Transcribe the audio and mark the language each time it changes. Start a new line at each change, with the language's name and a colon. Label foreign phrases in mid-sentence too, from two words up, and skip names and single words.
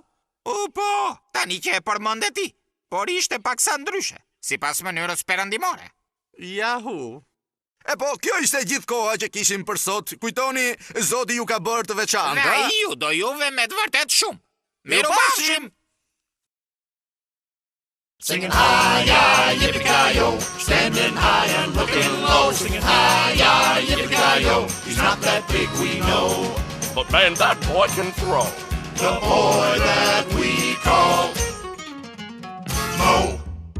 Albanian: Po, tani që e përmende ti, por ishte paksa ndryshe, sipas mënyrës perëndimore. Jahu. E po, kjo ishte gjithë koha që kishim për sot. Kujtoni, Zoti ju ka bërë të veçantë. Dhe ai ju do juve me të vërtet shumë. Mirupafshim!
English: Singing hi-yi, yippee-ki-yo, standing high and looking low. Singing hi-yi, yippee-ki-yo, he's not that big, we know. But man, that boy can throw. The boy that we call Mo.